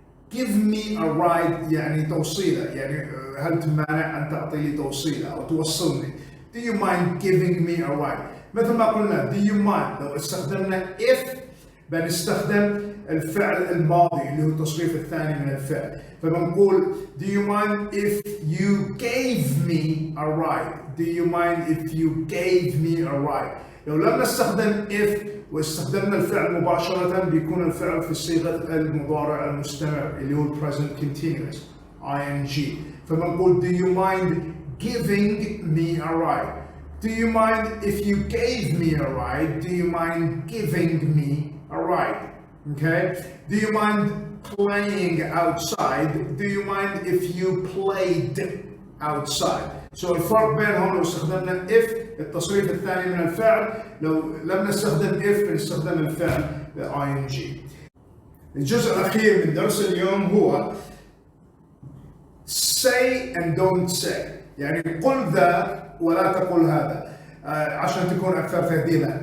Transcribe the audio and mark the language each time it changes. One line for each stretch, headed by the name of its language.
English: Give me a ride
Arabic: يعني توصيلة. يعني هل تمانع أن تعطي لي توصيلة أو توصلني.
English: Do you mind giving me a ride?
Arabic: مثل ما قلنا
English: do you mind
Arabic: لو استخدمنا if بنستخدم الفعل الماضي اللي هو التصريف الثاني من الفعل.
English: فبنقول do you mind if you gave me a ride? Do you mind if you gave me a ride?
Arabic: لو لم نستخدم if واستخدمنا الفعل مباشرة بيكون الفعل في صيغة المضارع المستمر اللي هو present continuous ing.
English: فبنقول do you mind giving me a ride? Do you mind if you gave me a ride? Do you mind giving me a ride? Okay? Do you mind playing outside? Do you mind if you played outside?
Arabic: So الفرق بينهم لو استخدمنا if التصريف الثاني من الفعل، لو لم نستخدم if بنستخدم الفعل ing. الجزء الأخير من درس اليوم هو
English: say and don't say.
Arabic: يعني قل ذا ولا تقل هذا عشان تكون أكثر تهذيبا.